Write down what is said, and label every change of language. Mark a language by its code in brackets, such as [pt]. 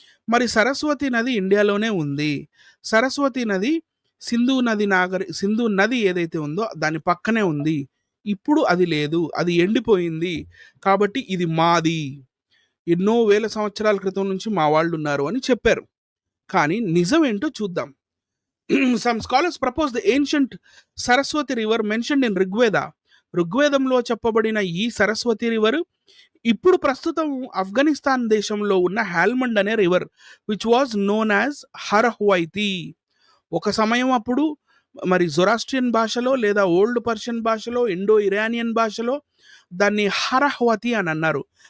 [te] మరి సరస్వతి నది ఇండియాలోనే ఉంది. సరస్వతి నది సింధు నది ఏదైతే ఉందో దాని పక్కనే ఉంది. ఇప్పుడు అది లేదు. అది ఎండిపోయింది. కాబట్టి ఇది మాది. ఎన్నో వేల సంవత్సరాల క్రితం నుంచి మా వాళ్ళున్నారు అని చెప్పారు. కానీ నిజమేంటో చూద్దాం. [en] Some scholars propose the ancient Saraswati river mentioned in Rigveda. [te] ఋగ్వేదంలో చెప్పబడిన ఈ సరస్వతి రివర్ ఇప్పుడు ప్రస్తుతం ఆఫ్ఘనిస్తాన్ దేశంలో ఉన్న హాల్మండ్ అనే river [en] which was known as [te] హరహ్వైతి. ఒక సమయం అప్పుడు మరి జొరాస్ట్రియన్ భాషలో లేదా ఓల్డ్ పర్షియన్ భాషలో ఇండో ఇరానియన్ భాషలో దాన్ని హరహ్వతి అని అన్నారు.